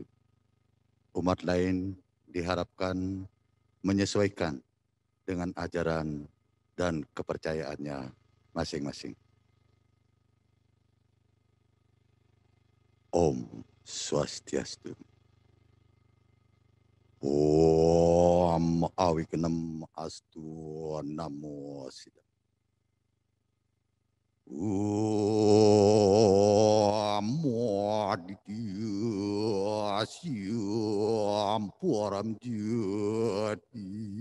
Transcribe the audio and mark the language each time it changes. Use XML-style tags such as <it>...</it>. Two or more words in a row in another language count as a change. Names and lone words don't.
<id>Umat lain diharapkan menyesuaikan dengan ajaran dan kepercayaannya masing-masing.</id> <sa>Om Swastiastu. Om Awikenam Astu Namo Siddhaya. Aditya Asyam Puram Jati</sa>